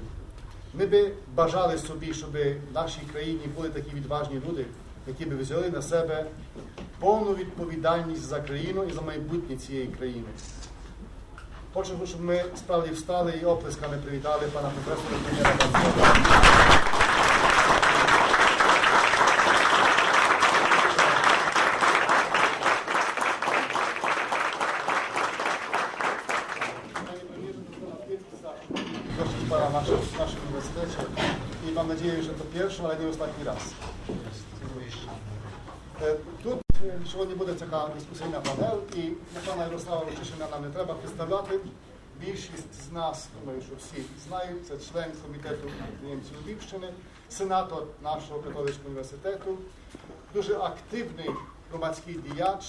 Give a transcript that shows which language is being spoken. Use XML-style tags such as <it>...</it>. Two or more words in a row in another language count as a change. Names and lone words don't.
<uk>Ми би бажали собі, щоб в нашій країні були такі відважні люди, які би взяли на себе повну відповідальність за країну і за майбутнє цієї країни. Хочу, щоб ми справді встали і оплесками привітали пана професора Медіа-хабу.</uk> <pl>W naszym uniwersytecie i mam nadzieję, że to pierwszy, ale nie ostatni raz.</pl> <uk>Тут сьогодні буде така дискусійна панель, і пана Ярослава Лєшека нам не треба представляти. Більшість з нас, думаю, що всі знають, це член комітету підприємців Львівщини, сенатор нашого католицького університету, дуже активний громадський діяч.</uk>